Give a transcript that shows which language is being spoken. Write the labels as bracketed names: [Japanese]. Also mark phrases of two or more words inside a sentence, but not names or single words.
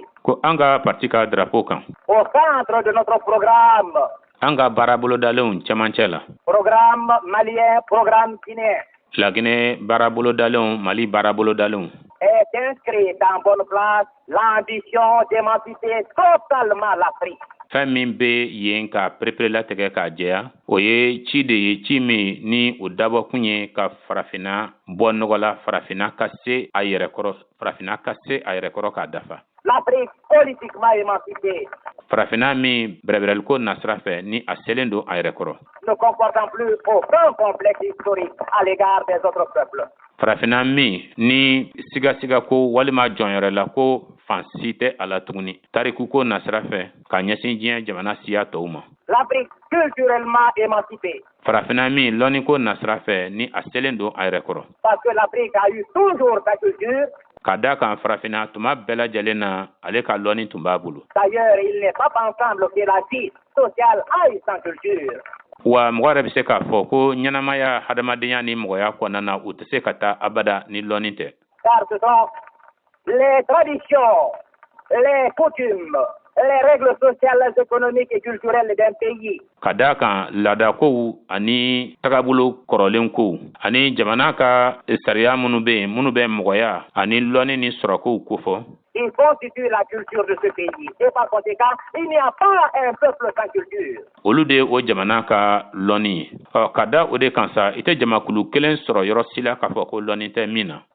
[Bambara] ko an ka parti [French] ka drapeau [Bambara] kan [French] au centre de notre programme, [Bambara] an ka baarabolo dalenw cɛmancɛ la [French] programme malien, programme guinéen, [Bambara] Laginɛ baarabolo dalenw Mali baarabolo dalenw [French] est inscrite en bonne place l'ambition d'émanciper totalement l'Afrique. [Bambara] fɛn min bɛ yen ka perepere latigɛ k'a jɛya o ye ci de ye ci min ni o dabɔkun ye ka farafina bɔ nɔgɔ la farafina ka se a yɛrɛ kɔrɔ k'a dafa [French] L'Afrique politiquement émancipée [Bambara] farafina min bɛrɛbɛrɛliko nasira fɛ ni a selen don a yɛrɛ kɔrɔ [French] ne comportant plus aucun complexe historique à l'égard des autres peuples. [Bambara] farafina min ni sigasiga ko walima jɔnyɛrɛ la ko fansi tɛ a la tuguni tariku ko nasira fɛ ka ɲɛsin diɲɛ jamana siya tɔw ma [French] L'Afrique culturellement émancipée [Bambara] farafina min lɔnni ko nasira fɛ ni a selen don a yɛrɛ kɔrɔ [French] parce que l'Afrique a eu toujours sa culture. [Bambara] ka da kan farafina tuma bɛɛ lajɛlen na ale ka lɔnni tun b'a bolo [French] D'ailleurs, il n'est pas pensable que la vie sociale aille sans culture. [Bambara] wa mɔgɔ yɛrɛ bɛ se k'a fɔ ko ɲɛnamaya hadamadenya ni mɔgɔya kɔnɔna na u tɛ se ka taa abada ni lɔnni tɛ [French] Car ce sont les traditions, les coutumes, les règles sociales, économiques et culturelles d'un pays [Bambara] ka da kan laadakow ani tagabolo kɔrɔlen kow ani jamana ka sariya minnu bɛ yen minnu bɛ mɔgɔya ani lɔnni ni sɔrɔkow kofɔ [French] qui constituent la culture de ce pays. Et par conséquent, il n'y a pas un peuple sans culture. [Bambara] olu de o jamana ka lɔnni ye ka da o de kan sa i tɛ jamakulu kelen sɔrɔ yɔrɔ si la k'a fɔ ko lɔnni tɛ min na